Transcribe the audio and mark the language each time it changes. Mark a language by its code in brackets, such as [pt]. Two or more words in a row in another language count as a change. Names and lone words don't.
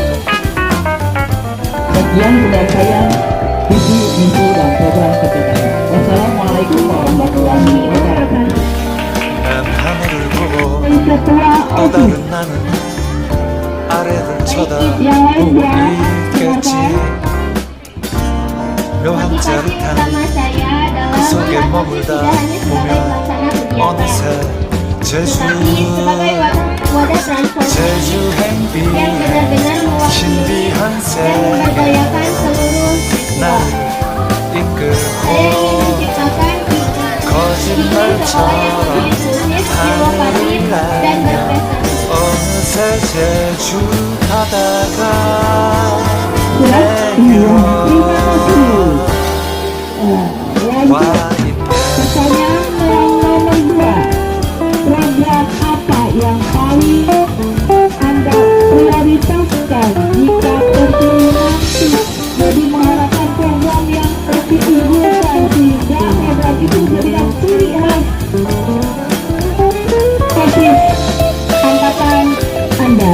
[id] Sekian dari saya, visi, misi, dan program kerja kami. [ar] والسلام عليكم ورحمة الله وبركاته. [id] Ketua OSIS. Yang lain [ko] 있겠지. 묘한 짜릿한 그 속에 머물다 보면 어느새 제주 행비 신비한 세계 나를 이끌고 거짓말처럼 하늘을 날며 제주 바다가 [id] Surat 2. Terima kasih. Lanjut. [ko] 와 있네. [id] Pertanyaan yang nomor 2. Program apa yang paling Anda prioritaskan jika terpilih nanti? Jadi mengharapkan program yang lebih diunggulkan sehingga program itu menjadi ciri khas OSIS angkatan Anda.